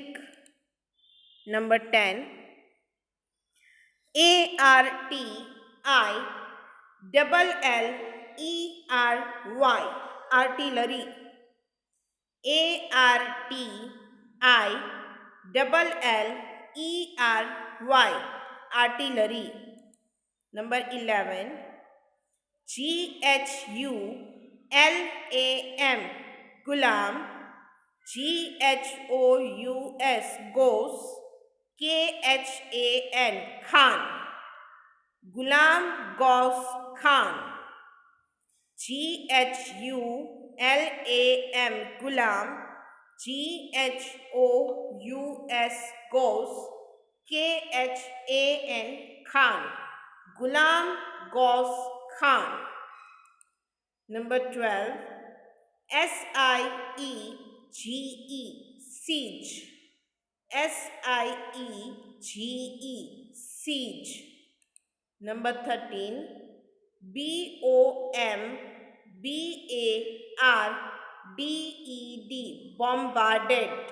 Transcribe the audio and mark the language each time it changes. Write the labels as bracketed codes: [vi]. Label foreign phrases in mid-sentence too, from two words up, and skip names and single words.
[en] Number 10, ARTILLERY, artillery. ARTILLERY, artillery. Number 11, GHULAM, Gulam. GHOUS, KHAN, Khan. Gulam Ghaus Khan. GHULAM, Gulam. GHOUS, Ghaus. KHAN, Khan. Gulam Ghaus Khan. Number 12, SIEGE, siege. SIEGE, siege. Number 13, BOMBARDED, bombarded.